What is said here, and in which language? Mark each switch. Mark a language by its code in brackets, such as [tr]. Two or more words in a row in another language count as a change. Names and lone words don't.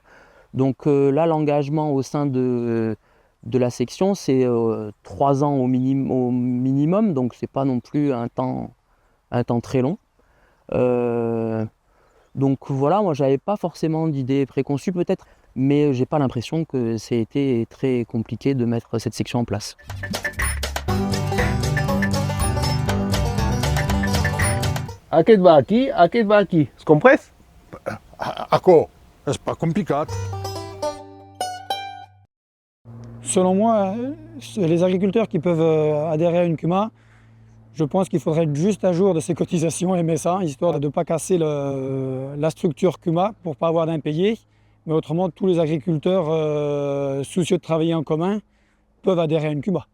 [fr] Donc là, l'engagement au sein de la section, c'est 3 ans au minimum, donc c'est pas non plus un temps très long. Donc voilà, moi j'avais pas forcément d'idée préconçue peut-être, mais j'ai pas l'impression que c'était très compliqué de mettre cette section en place. [oc] Aquest va aquí, aquest va aquí. Es comprès? Ecco, és pas complicat. [fr] Selon moi, les agriculteurs qui peuvent adhérer à une CUMA, je pense qu'il faudrait être juste à jour de ces cotisations MSA, histoire de ne pas casser la structure CUMA pour ne pas avoir d'impayés. Mais autrement, tous les agriculteurs soucieux de travailler en commun peuvent adhérer à une CUMA.